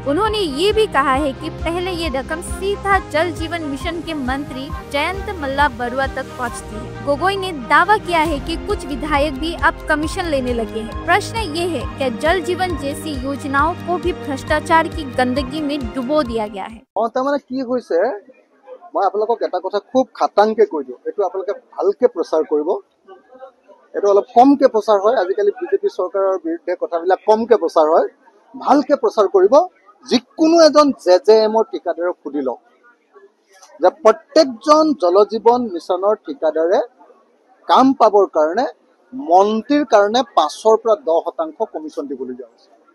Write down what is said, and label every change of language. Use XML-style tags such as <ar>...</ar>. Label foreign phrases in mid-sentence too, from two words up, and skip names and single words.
<hi>उन्होंने ये भी कहा है कि पहले ये रकम सीधा जल जीवन मिशन के मंत्री जयंत मल्ला बरुआ तक पहुँचती है। गोगोई ने दावा किया है कि कुछ विधायक भी अब कमीशन लेने लगे हैं। प्रश्न ये है कि जल जीवन जैसी योजनाओं को भी भ्रष्टाचार की गंदगी में डुबो दिया गया है।</hi> <as>মই আপোনালোকক এটা কথা খুব খাটাংকে কৈ দিওঁ, এইটো আপোনালোকে ভালকে প্ৰচাৰ কৰিব। এইটো অলপ কমকে প্ৰচাৰ হয়, আজিকালি বিজেপি চৰকাৰৰ বিৰুদ্ধে কথাবিলাক কমকে প্ৰচাৰ হয়, ভালকে প্ৰচাৰ কৰিব। যিকোনো এজন JJMৰ ঠিকাদাৰক সুধি লওক যে প্ৰত্যেকজন জল জীৱন মিছনৰ ঠিকাদাৰে কাম পাবৰ কাৰণে মন্ত্ৰীৰ কাৰণে 5ৰ পৰা 10% কমিশ্যন দিবলগীয়া হৈছে।</as>